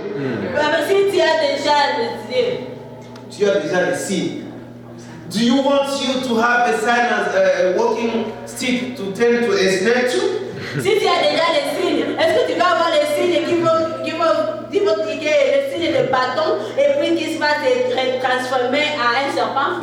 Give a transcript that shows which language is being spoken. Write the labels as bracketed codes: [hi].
[fr] Mais si tu as déjà décidé, [en] you have decided, see. Do you want you to have a sign as a walking stick to turn to a snake too? [fr] si tu as déjà les signes, est-ce que tu vas avoir les signes qui vont le signe de bâton et puis qui va se transformer en un serpent?